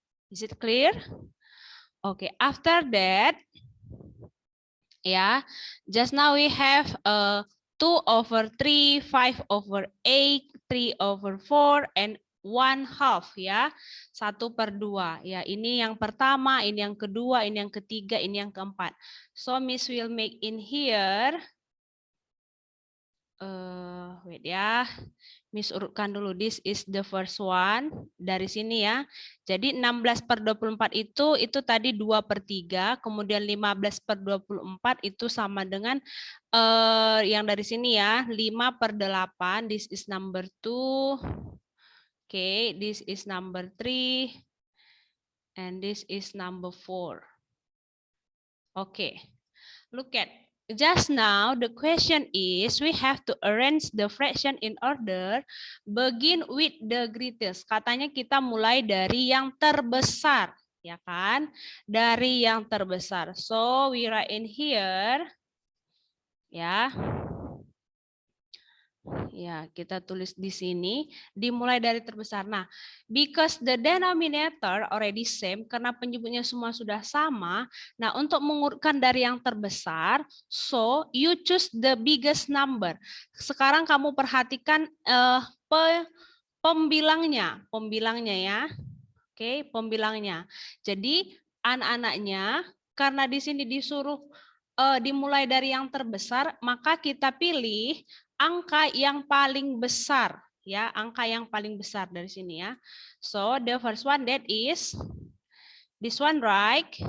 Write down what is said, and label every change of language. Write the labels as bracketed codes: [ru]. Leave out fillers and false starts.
[en] Is it clear? Okay, after that, yeah, just now we have 2/3, 5/8, 3/4, and 1/2 ya. 1/2 ya. [id] Ini yang pertama, ini yang kedua, ini yang ketiga, ini yang keempat. [en] So Miss will make in here. Wait ya. [id] Miss urutkan dulu. [en] This is the first one. [id] Dari sini ya. Jadi 16/24 itu tadi 2/3. Kemudian 15/24 itu sama dengan yang dari sini ya. [en] 5/8. This is number 2. Okay, this is number 3. And this is number 4. Okay. Look at. Just now, the question is, we have to arrange the fraction in order, begin with the greatest. [id] Katanya kita mulai dari yang terbesar, ya kan? Dari yang terbesar. [en] So, we write in here, ya. [id] Ya, kita tulis di sini, dimulai dari terbesar. Nah, [en] because the denominator already same, [id] karena penyebutnya semua sudah sama, nah untuk mengurutkan dari yang terbesar, [en] so you choose the biggest number. [id] Sekarang kamu perhatikan pembilangnya ya. Oke, pembilangnya. Jadi, anak-anaknya, karena di sini disuruh dimulai dari yang terbesar, maka kita pilih angka yang paling besar ya, angka yang paling besar dari sini ya. [en] So the first one that is this one, right?